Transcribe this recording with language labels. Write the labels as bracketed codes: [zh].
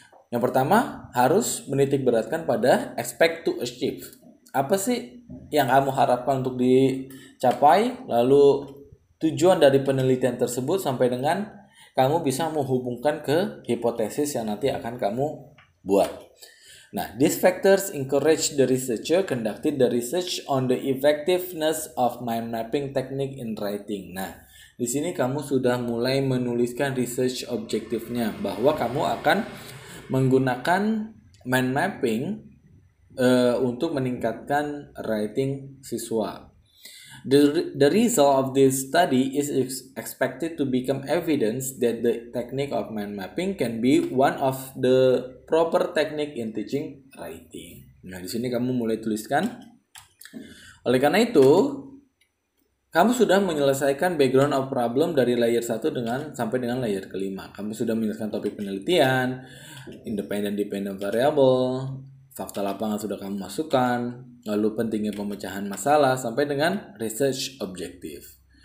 [id] Yang pertama harus menitik beratkan pada [en] expect to achieve. [id] Apa sih yang kamu harapkan untuk dicapai, lalu tujuan dari penelitian tersebut sampai dengan kamu bisa menghubungkan ke hipotesis yang nanti akan kamu buat. [en] Nah, these factors encourage the researcher conducted the research on the effectiveness of mind mapping technique in writing. [id] Nah, di sini kamu sudah mulai menuliskan research objektifnya bahwa kamu akan menggunakan mind mapping untuk meningkatkan writing siswa. [en] The result of this study is expected to become evidence that the technique of mind mapping can be one of the proper technique in teaching writing. [id] Nah, di sini kamu mulai tuliskan. Oleh karena itu, kamu sudah menyelesaikan [en] background of problem [id] dari layer 1 sampai dengan layer kelima. Kamu sudah menyelesaikan topik penelitian, independent-dependent variable, fakta lapangan sudah kamu masukkan, lalu pentingnya pemecahan masalah sampai dengan research objektif.